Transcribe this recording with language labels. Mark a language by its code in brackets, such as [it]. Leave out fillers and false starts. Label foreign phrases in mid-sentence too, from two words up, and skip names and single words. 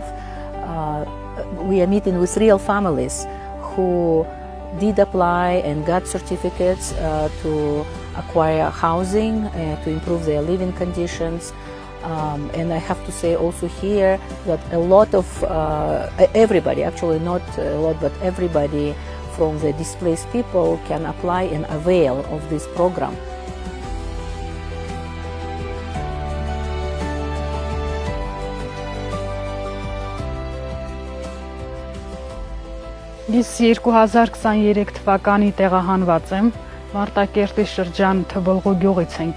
[en] We are meeting with real families who did apply and got certificates to acquire housing, to improve their living conditions. And I have to say also here that a lot of everybody, actually not a lot, but everybody from the displaced people can apply and avail of this program. [hy] Ես 2023 թվականի տեղահանված եմ, Մարտակերտի շրջան Թվոլղու գյուղից ենք